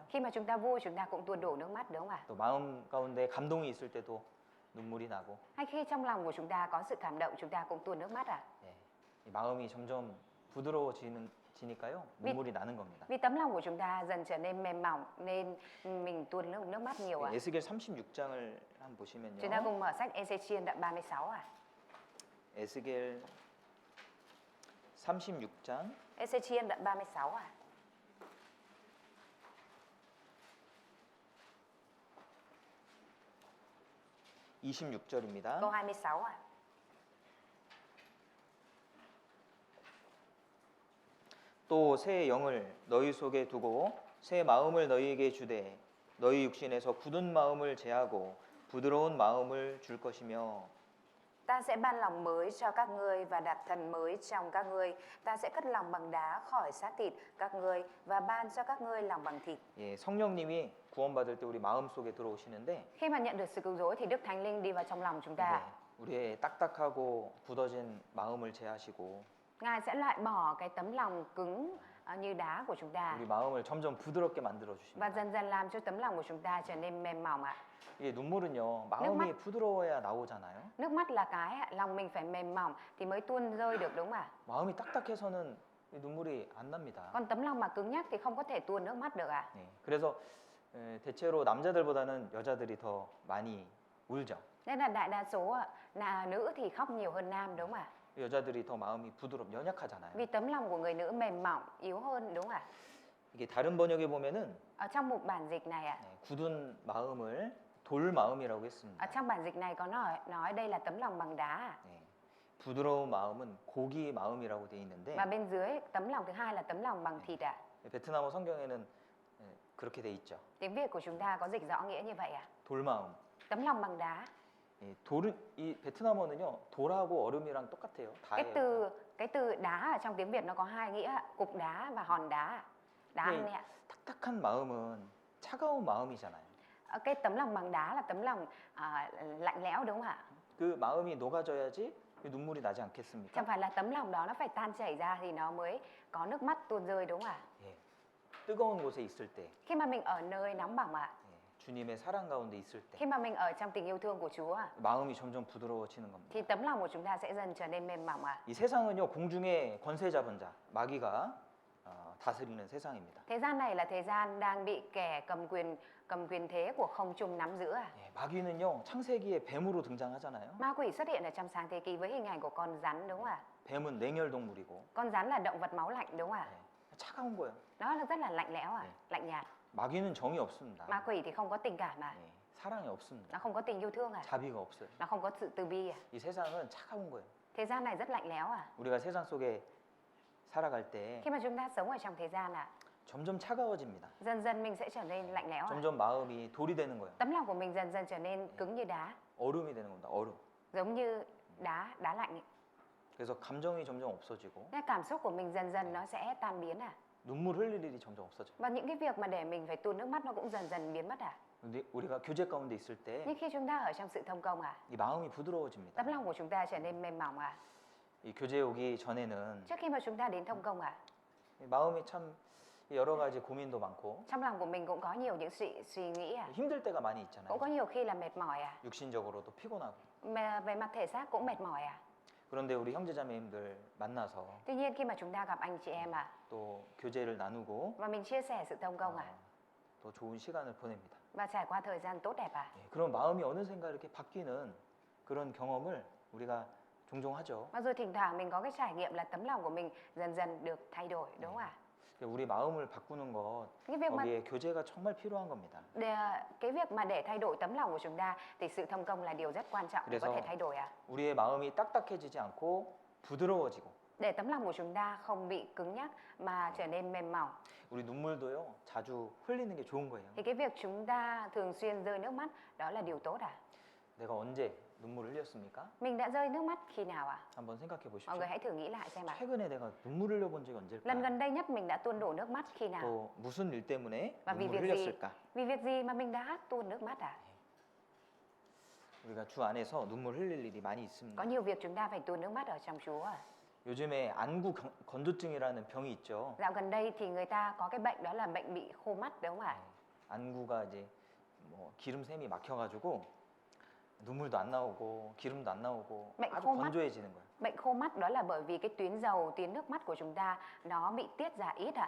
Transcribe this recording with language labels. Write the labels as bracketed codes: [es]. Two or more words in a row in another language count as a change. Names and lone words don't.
[vi] Khi mà chúng ta vui chúng ta cũng tuôn đổ nước mắt đúng không ạ? [ko] 또 마음 가운데 감동이 있을 때도 눈물이 나고. [vi] Hay khi trong lòng của chúng ta có sự cảm động chúng ta cũng tuôn nước mắt [ko] 이 마음이 점점 부드러워지니까요. 눈물이 나는 겁니다. [vi] Vì tấm lòng của chúng ta dần trở nên mềm mỏng nên mình tuôn nước mắt nhiều [ko] 에스겔 36장을 한번 보시면요. [vi] Chúng ta cùng mở sách Ê-xê-chiên đoạn 36 [ko] 에스겔 36장 [vi] Ê-xê-chiên đoạn 36 [ko] 26절입니다. [vi] Câu 26 [ko] 또 새 영을 너희 속에 두고 새 마음을 너희에게 주되 너희 육신에서 굳은 마음을 제하고 부드러운 마음을 줄 것이며 [vi] Ta sẽ ban lòng mới cho các ngươi và đặt thần mới trong các ngươi. Ta sẽ cất lòng bằng đá khỏi xác thịt các ngươi và ban cho các ngươi lòng bằng thịt. [ko] 성령님이 구원받을 때 우리 마음 속에 들어오시는데 [vi] Khi mà nhận được sự cứu rỗi thì Đức Thánh Linh đi vào trong lòng chúng ta. [ko] 우리의 딱딱하고 굳어진 마음을 제하시고 [vi] Ngài sẽ loại bỏ cái tấm lòng cứng như đá của chúng ta [ko] 우리 마음을 점점 부드럽게 만들어 [vi] và [ko] 주십니다. [vi] dần dần làm cho tấm lòng của chúng ta trở nên mềm mỏng [ko] 이게 눈물은요 마음이 부드러워야 나오잖아요. [vi] Nước mắt là cái lòng mình phải mềm mỏng thì mới tuôn rơi được đúng không ạ? [ko] 마음이 딱딱해서는 이 눈물이 안 납니다. [vi] Còn tấm lòng mà cứng nhắc thì không có thể tuôn nước mắt được [ko] 그래서 대체로 남자들보다는 여자들이 더 많이 울죠. [vi] Nên là đại đa số là nữ thì khóc nhiều hơn nam đúng không ạ? [ko] 여자들이 더 마음이 연약하잖아요. [vi] Vì tấm lòng của người nữ mềm mỏng, yếu hơn đúng không ạ? [ko] 이게 다른 번역에 보면은 [vi] Ở trong một bản dịch này [ko] 굳은 마음을 돌 마음이라고 했습니다. [vi] Ở trong bản dịch này có nói đây là tấm lòng bằng đá [ko] 부드러운 마음은 고기 마음이라고 돼 있는데 [vi] Và bên dưới tấm lòng thứ hai là tấm lòng bằng thịt [ko] 베트남어 성경에는 그렇게 돼 있죠. [vi] Tiếng Việt của chúng ta có dịch rõ nghĩa như vậy [ko] 돌 마음. [vi] Tấm lòng bằng đá [ko] 이 베트남어는요 돌하고 얼음이랑 똑같아요. 다예요. [vi] Cái từ đá ở trong tiếng Việt nó có hai nghĩa cục đá và hòn đá. Đá ăn ạ. [ko] 딱딱한 마음은 차가운 마음이잖아요. [vi] Cái tấm lòng bằng đá là tấm lòng lạnh lẽo đúng không ạ? [ko] 그 마음이 녹아져야지 눈물이 나지 않겠습니까? [vi] Chẳng phải là tấm lòng đó nó phải tan chảy ra thì nó mới có nước mắt tuôn rơi đúng không ạ? [ko] 예. 뜨거운 곳에 있을 때, [vi] Khi mà mình ở nơi nóng bỏng ạ, [ko] 예. 주님의 사랑 가운데 있을 때 [vi] khi mà mình ở trong tình yêu thương của Chúa ạ, [ko] 마음이 점점 부드러워지는 겁니다. [vi] thì tấm lòng của chúng ta sẽ dần trở nên mềm mỏng ạ. [ko] 이 세상은요 공중의 권세 잡은 자 마귀가 다스리는 세상입니다. [vi] Thế gian này là thế gian đang bị kẻ cầm quyền thế của không trung nắm giữ à? [ko] 예, 마귀는요 창세기에 뱀으로 등장하잖아요. [vi] Ma quỷ xuất hiện ở trong sáng thế kỷ với hình ảnh của con rắn đúng không ạ? [ko] 뱀은 냉혈 동물이고 [vi] Con rắn là động vật máu lạnh đúng không ạ? [ko] 예, 차가운 거예요. [vi] Nó là rất là lạnh lẽo à, lạnh nhạt. [ko] 마귀는 정이 없습니다. [vi] Ma quỷ thì không có tình cảm à, [ko] 예, 사랑이 없습니다. [vi] nó không có tình yêu thương à, [ko] 자비가 없어요. [vi] nó không có sự từ bi à. [ko] 이 세상은 차가운 거예요. [vi] Thế gian này rất lạnh lẽo à. [ko] 우리가 세상 속에 살아갈 때 [vi] Khi mà chúng ta sống ở trong thế gian à, [ko] 점점 차가워집니다. [vi] dần dần mình sẽ trở nên lạnh lẽo à. [ko] 점점 마음이 돌이 되는 거예요. [vi] Tấm lòng của mình dần dần trở nên cứng như đá, [ko] 얼음이 되는 겁니다. 얼음. [vi] giống như đá lạnh ấy. [ko] 그래서 감정이 점점 없어지고 [vi] Nên cảm xúc của mình dần dần nó sẽ tan biến à. [ko] 눈물 흘릴 일이 점점 없어져. [vi] Và những cái việc mà để mình phải tuôn nước mắt nó cũng dần dần biến mất à. [ko] 근데 우리가 교제 가운데 있을 때 [vi] Nhưng khi chúng ta ở trong sự thông công à, [ko] 이 마음이 부드러워집니다. [vi] tấm lòng của chúng ta trở nên mềm mỏng à. [ko] 이 교제 오기 전에는 [vi] Trước khi mà chúng ta đến thông công à, [ko] 이 마음이 참 여러 가지 고민도 많고 [vi] trong lòng của mình cũng có nhiều những suy nghĩ à, [ko] 힘들 때가 많이 [vi] cũng [ko] 있잖아요. [vi] có nhiều khi là mệt mỏi à, [ko] 육신적으로도 피곤하고. [vi] mà về mặt thể xác cũng mệt mỏi à. [ko] 그런데 우리 형제자매님들 만나서 [vi] Tuy nhiên khi mà chúng ta gặp anh chị em à, [ko] 또 교제를 나누고 [vi] và mình chia sẻ sự thông công à, [ko] 또 좋은 시간을 보냅니다. [vi] và trải qua thời gian tốt đẹp à. [ko] 예, 그런 마음이 어느샌가 이렇게 바뀌는 그런 경험을 우리가 종종 하죠. [vi] Và rồi thỉnh thoảng mình có cái trải nghiệm là tấm lòng của mình dần dần được thay đổi đúng không ạ? [ko] 우리 마음을 바꾸는 것 [vi] Cái việc mà [ko] 거기에 교제가 정말 필요한 겁니다. [vi] cái việc mà để thay đổi tấm lòng của chúng ta thì sự thông công là điều rất quan trọng để có [ko] 그래서 [vi] thể thay đổi à. [ko] 우리의 마음이 딱딱해지지 않고 부드러워지고 [vi] Để tấm lòng của chúng ta không bị cứng nhắc mà trở nên mềm mỏng [ko] 우리 눈물도요 자주 흘리는 게 좋은 거예요. [vi] thì cái việc chúng ta thường xuyên rơi nước mắt đó là điều tốt à? [ko] 내가 언제 눈물을 흘렸습니까? [vi] Mình đã rơi nước mắt khi nào à? [ko] 한번 생각해 [vi] Mọi [ko] 보십시오. [vi] người hãy thử nghĩ lại xem ạ. [ko] 최근에 내가 눈물을 흘려본 적이 [vi] Lần [ko] 언제일까? [vi] gần đây nhất mình đã tuôn đổ nước mắt khi nào? [ko] 또 무슨 일 때문에 [vi] Và vì [ko] 눈물을 [vi] việc gì? [ko] 흘렸을까? [vi] Vì việc gì mà mình đã tuôn nước mắt à? [ko] 우리가 주 안에서 눈물 흘릴 일이 많이 있습니다. [vi] Có nhiều việc chúng ta phải tuôn nước mắt ở trong Chúa à? [ko] 요즘에 안구 건조증이라는 병이 있죠. [vi] Dạo gần đây thì người ta có cái bệnh đó là bệnh bị khô mắt đúng không ạ? [ko] 안구가 이제 뭐 기름샘이 막혀가지고 눈물도 안 나오고 기름도 안 나오고 [vi] bệnh [ko] 아주 [vi] khô mắt. [ko] 건조해지는 거예요. [vi] Bệnh khô mắt đó là bởi vì cái tuyến dầu, tuyến nước mắt của chúng ta nó bị tiết ra ít ạ.